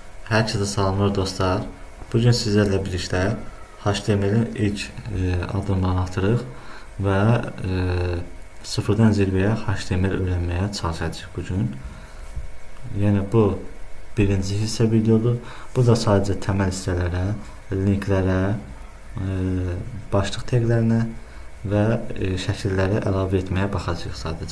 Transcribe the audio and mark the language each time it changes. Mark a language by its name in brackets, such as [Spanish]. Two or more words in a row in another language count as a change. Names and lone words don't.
[Turkish] Herkese selamlar dostlar. Bugün sizlerle birlikte HTML'in ilk adımlarını [Azerbaijani] atırıq və sıfırdan zirvəyə HTML öyrənməyə çalışacağıq bugün. Yəni bu birinci hissə videodur. Bu da sadəcə təməl hissələrə, linklərə, başlıq təqlərinə və şəkilləri əlavə etməyə baxacağıq sadəcə.